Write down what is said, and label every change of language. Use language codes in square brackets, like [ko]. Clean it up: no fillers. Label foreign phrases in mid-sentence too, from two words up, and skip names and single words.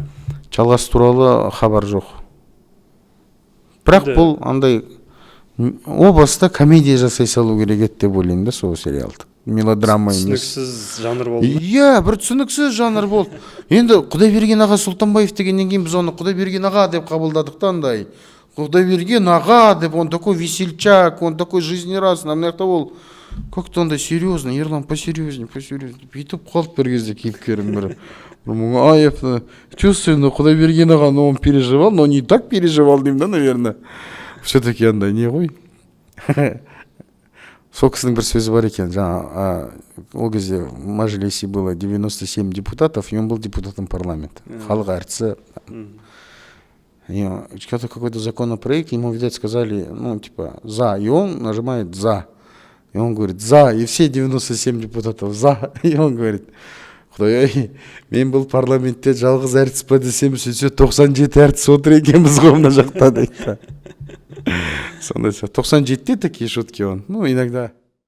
[kk] Жалғасы туралы хабар жоқ. Бірақ бұл андай о баста комедия жасай салу керек еді деп ойлаймын да сол сериалды. Мелодрама емес. Түсініксіз жанр болды. Иә, бір түсініксіз жанр болды. Енді Құдайберген аға Сұлтанбаев дегеннен кейін біз оны Құдайберген аға деп қабылдадық та андай. Құдайберген аға деп, [ru] он такой весельчак, он такой жизнерадостный. [kk] Мынаяқта ол как-то ондай [ru] серьезно, Ерлан посерьезнее. [kk] Бүйтіп қалды бір кезде кейіпкерім бір. [ru] Чувствую, но Құдайберген аға, но он переживал, но не так переживал [kk] деймін да, [ru] наверное. Все-таки андай не ғой. Сол кісінің бір сөзі бар екен, жаңа ол кезде в Мажилисе было 97 депутатов, и он был депутатом парламента, [kk] халық әртісі. [ru] Что-то какой-то законопроект, ему, видать, сказали, ну, типа, за, и он нажимает за. И он говорит, за, и все 97 депутатов за. И он говорит, [kk] Құдай, мен бұл парламентте жалғыз әртіс па десем, сөйтсе 97 әртіс отыр екенбіз ғой мына жақта дейді. [ru] Сондай 97-те такие шутки он, ну, иногда.